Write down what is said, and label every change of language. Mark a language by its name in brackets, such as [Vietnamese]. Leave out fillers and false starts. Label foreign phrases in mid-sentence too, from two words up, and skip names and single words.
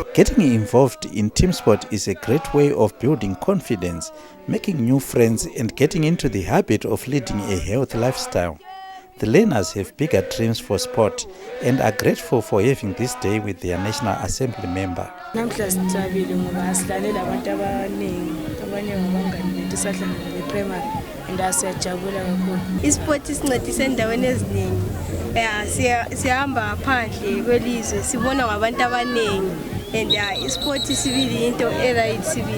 [English] Getting involved in team sport is a great way of building confidence, making new friends, and getting into the habit of leading a healthy lifestyle. The learners have bigger dreams for sport and are grateful for having this day with their National Assembly member. [Zulu] Isport isincedise endaweni eziningi. Siyahamba phandle kwelizwe sibona ngabantu abaningi, and isport sibili into eright sibili.